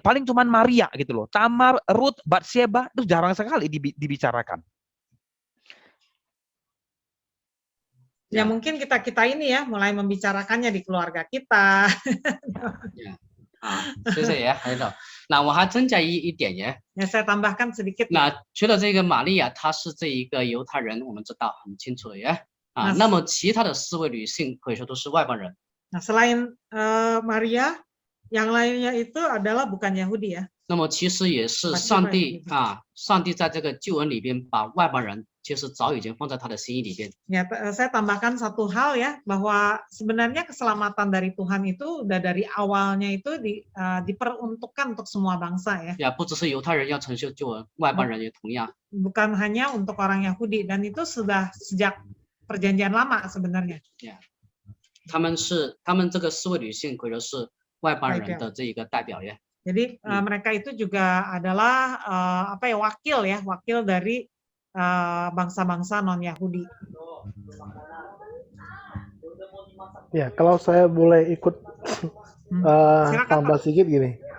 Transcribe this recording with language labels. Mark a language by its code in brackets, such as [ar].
[id] Paling cuman Maria gitu loh. Tamar, Ruth, Batsheba itu jarang sekali dibicarakan. Ya mungkin kita ini ya mulai membicarakannya di keluarga kita. [zh] 谢谢呀，还有，那我还增加一点呀。 [id] Ya saya tambahkan sedikit. [zh] 那除了这个玛利亚，她是这一个犹太人，我们知道很清楚的呀。那么其他的4位女性可以说都是外邦人。 [id] Nah selain Maria, yang lainnya itu adalah bukan Yahudi ya. [zh] 那么其实也是上帝上帝在这个救恩里边把外邦人其实早已经放在他的心意里边。 [id] Ya, saya tambahkan satu hal ya, bahwa sebenarnya keselamatan dari Tuhan itu udah dari awalnya itu diperuntukkan untuk semua bangsa ya. [zh] 呀，不只是犹太人要承受救恩，外邦人也同样。 [id] Bukan hanya untuk orang Yahudi, dan itu sudah sejak perjanjian lama sebenarnya. [zh] 呀，他们这个4位女性可以说是外邦人的这一个代表呀。 [id] Jadi mereka itu juga adalah wakil dari bangsa-bangsa non-Yahudi. Ya, kalau saya boleh ikut tambah sedikit gini.